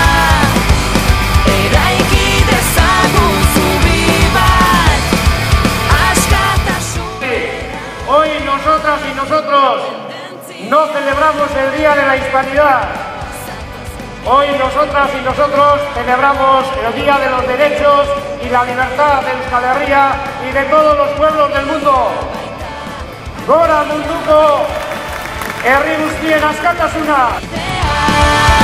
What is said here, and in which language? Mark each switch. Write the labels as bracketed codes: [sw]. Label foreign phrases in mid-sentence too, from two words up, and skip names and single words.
[eu] eraiki dezagun zubi bat, askatasun. [es] Hoy nosotras y nosotros no celebramos el Día de la Hispanidad. Hoy nosotras y nosotros celebramos el Día de los Derechos y la Libertad de Euskal Herria y de todos los pueblos del mundo. [eu] Gora munduko herri guztien askatasuna! Bidea.